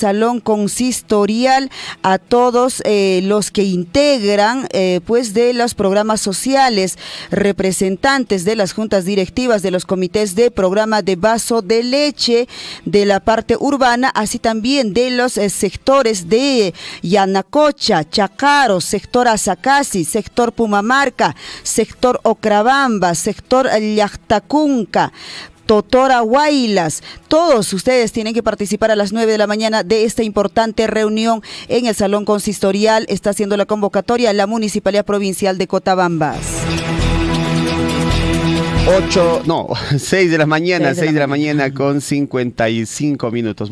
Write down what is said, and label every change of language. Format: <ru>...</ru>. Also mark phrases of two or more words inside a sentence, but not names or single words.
<es>Salón Consistorial, a todos los que integran pues de los programas sociales, representantes de las juntas directivas, de los comités de programa de vaso de leche, de la parte urbana, así también de los sectores de Yanacocha, Chacaro, sector Azacasi, sector Pumamarca, sector Ocrabamba, sector Llactacunca, Totora Huaylas. Todos ustedes tienen que participar a las 9 de la mañana de esta importante reunión en el Salón Consistorial. Está haciendo la convocatoria la Municipalidad Provincial de Cotabambas. 6 de la mañana con 55 minutos.</es>